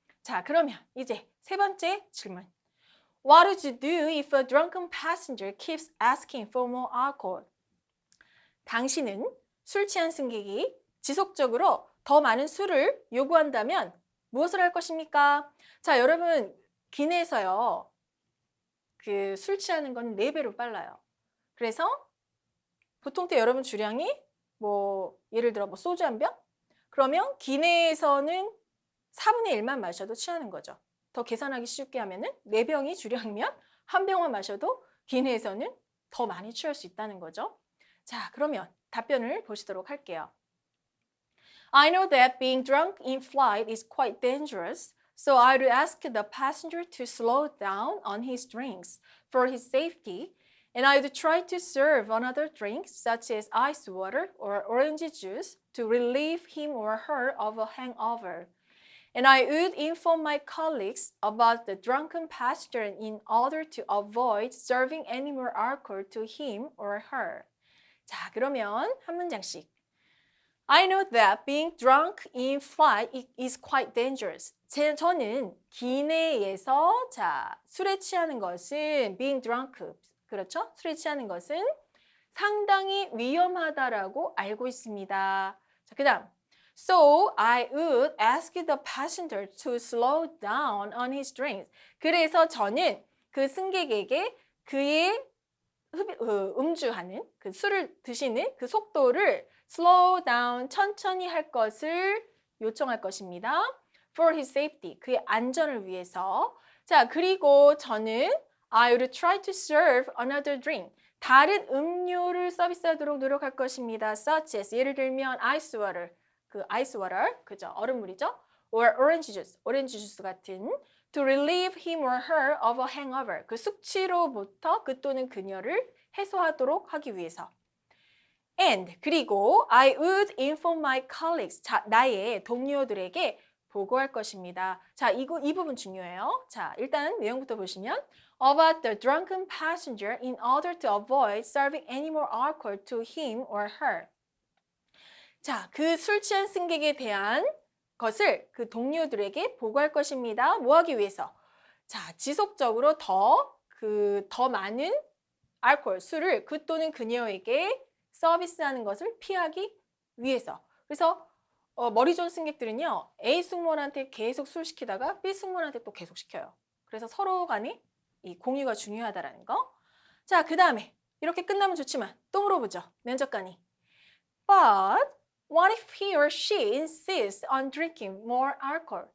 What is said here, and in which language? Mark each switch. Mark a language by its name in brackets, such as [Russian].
[Korean] 자, 그러면 이제 세 번째 질문. [English] What would you do if a drunken passenger keeps asking for more alcohol? [Korean] 당신은 술 취한 승객이 지속적으로 더 많은 술을 요구한다면 무엇을 할 것입니까? 자, 여러분 기내에서요. 그 술 취하는 건 4배로 빨라요. 그래서 보통 때 여러분 주량이 뭐 예를 들어 뭐 소주 한 병? 그러면 기내에서는 4분의 1만 마셔도 취하는 거죠. 더 계산하기 쉽게 하면은 4병이 주량이면 한 병만 마셔도 기내에서는 더 많이 취할 수 있다는 거죠. 자, 그러면 답변을 보시도록 할게요. [English] I know that being drunk in flight is quite dangerous, so I would ask the passenger to slow down on his drinks for his safety, and I would try to serve another drink such as ice water or orange juice to relieve him or her of a hangover. And I would inform my colleagues about the drunken passenger in order to avoid serving any more alcohol to him or her. [Korean] 자, 그러면 한 문장씩. [English] I know that being drunk in flight is quite dangerous. [Korean] 저는 기내에서 자, 술에 취하는 것은 [English] being drunk, [Korean] 그렇죠? 술에 취하는 것은 상당히 위험하다라고 알고 있습니다. 자, 그다음 [English] So I would ask the passenger to slow down on his drinks. [Korean] 그래서 저는 그 승객에게 그의 음주하는 그 술을 드시는 그 속도를 [English] slow down, [Korean] 천천히 할 것을 요청할 것입니다. [English] For his safety, [Korean] 그의 안전을 위해서. 자, 그리고 저는 [English] I would try to serve another drink. [Korean] 다른 음료를 서비스하도록 노력할 것입니다. [English] Such as, [Korean] 예를 들면 ice water, 그 ice water, 그죠? 얼음물이죠? [English] Or orange juice, [Korean] 오렌지 주스 같은 [English] to relieve him or her of a hangover. [Korean] 그 숙취로부터 그 또는 그녀를 해소하도록 하기 위해서. [English] And [Korean] 그리고 [English] I would inform my colleagues. [Korean] 자, 나의 동료들에게 보고할 것입니다. 자, 이 부분 중요해요. 자, 일단 내용부터 보시면 [English] about the drunken passenger in order to avoid serving any more alcohol to him or her. [Korean] 자, 그 술 취한 승객에 대한 것을 그 동료들에게 보고할 것입니다. 뭐 하기 위해서? 자, 지속적으로 더 많은 알코올, 술을 그 또는 그녀에게 서비스하는 것을 피하기 위해서. 그래서 머리 좋은 승객들은요. A 승무원한테 계속 술 시키다가 B 승무원한테 또 계속 시켜요. 그래서 서로 간에 이 공유가 중요하다라는 거. 자, 그 다음에 이렇게 끝나면 좋지만 또 물어보죠. 면접관이. [English] But what if he or she insists on drinking more alcohol?